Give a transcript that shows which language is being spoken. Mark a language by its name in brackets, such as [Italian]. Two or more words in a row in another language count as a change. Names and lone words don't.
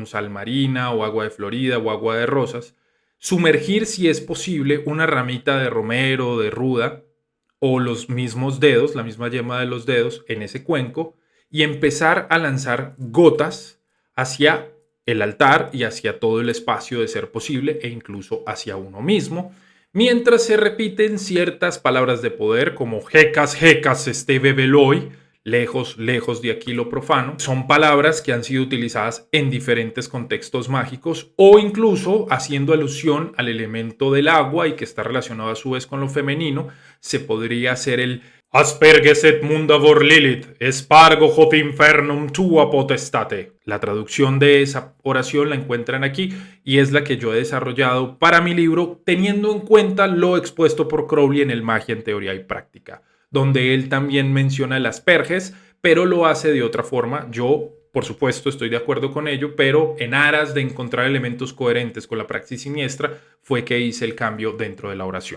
[Spanish] sal marina o agua de Florida o agua de rosas, sumergir si es posible una ramita de romero o de ruda o los mismos dedos, la misma yema de los dedos en ese cuenco y empezar a lanzar gotas hacia el altar y hacia todo el espacio de ser posible e incluso hacia uno mismo, mientras se repiten ciertas palabras de poder como [Greek] εκάς, εκάς, βέβηλοι, [Spanish] lejos, lejos de aquí lo profano. Son palabras que han sido utilizadas en diferentes contextos mágicos o incluso haciendo alusión al elemento del agua y que está relacionado a su vez con lo femenino. Se podría hacer el [Latin] Asperges et munda vor Lilith, espargo hot infernum tua potestate. [Spanish] La traducción de esa oración la encuentran aquí y es la que yo he desarrollado para mi libro teniendo en cuenta lo expuesto por Crowley en el Magia en Teoría y Práctica, donde él también menciona el asperges, pero lo hace de otra forma. Yo, por supuesto, estoy de acuerdo con ello, pero en aras de encontrar elementos coherentes con la praxis siniestra fue que hice el cambio dentro de la oración.